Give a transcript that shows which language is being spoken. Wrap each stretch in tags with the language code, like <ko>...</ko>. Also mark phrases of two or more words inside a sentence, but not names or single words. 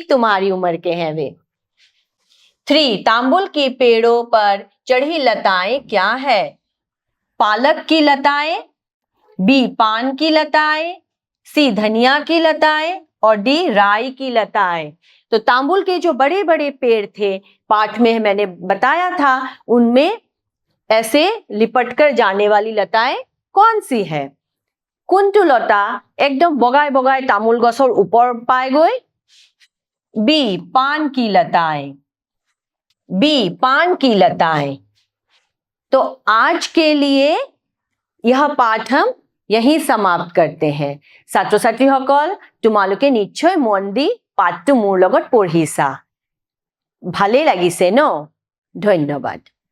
<hi>तुम्हारी उम्र के हैं वे 3 तांबुल के पेड़ों पर चढ़ी लताएं क्या है पालक की लताएं बी पान की लताएं सी धनिया की लताएं और डी राई की लताएं तो तांबुल के जो बड़े बड़े पेड़ थे पाठ में मैंने बताया था उनमें ऐसे लिपट कर जाने वाली लताएं कौन सी है कुंटू लता</hi> <as>একদম বগাই বগাই তামোল গছৰ</as> <hi>ऊपर पाए गए बी पान की लताएं बी पान की लताएं तो आज के लिए यह पाठ हम यही समाप्त करते हैं</hi> <as>ছাত্ৰ ছাত্ৰীসকল তোমালোকে নিশ্চয় মন দি পাঠটো মোৰ লগত পঢ়িছা ভালে লাগিছে ন ধন্যবাদ</as>